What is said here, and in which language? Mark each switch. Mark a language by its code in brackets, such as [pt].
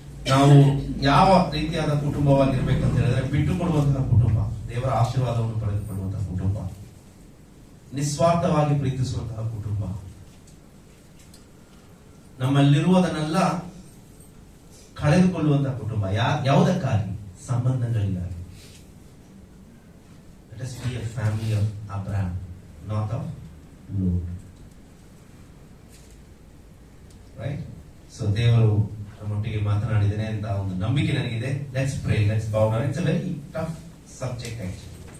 [kn] ನಾವು ಯಾವ ರೀತಿಯಾದ ಕುಟುಂಬವಾಗಿರ್ಬೇಕು ಅಂತ ಹೇಳಿದ್ರೆ, ಬಿಟ್ಟುಕೊಡುವಂತಹ ಕುಟುಂಬ, ದೇವರ ಆಶೀರ್ವಾದವನ್ನು ಪಡೆದುಕೊಳ್ಳುವಂತಹ ಕುಟುಂಬ, ನಿಸ್ವಾರ್ಥವಾಗಿ ಪ್ರೀತಿಸುವಂತಹ ಕುಟುಂಬ, ನಮ್ಮಲ್ಲಿರುವುದನ್ನೆಲ್ಲ ಕಳೆದುಕೊಳ್ಳುವಂತಹ ಕುಟುಂಬ. ಯಾವುದಕ್ಕಾಗಿ? ಸಂಬಂಧಗಳಿಗಾಗಿ. [en] Let us be a family of Abraham, not of Lot. Right? [kn] So ದೇವರು ನಮ್ಮೊಟ್ಟಿಗೆ ಮಾತನಾಡಿದ್ದೇನೆ ಅಂತ ಒಂದು ನಂಬಿಕೆ ನನಗಿದೆ. [en] Let's pray, let's bow down. It's a very tough subject actually.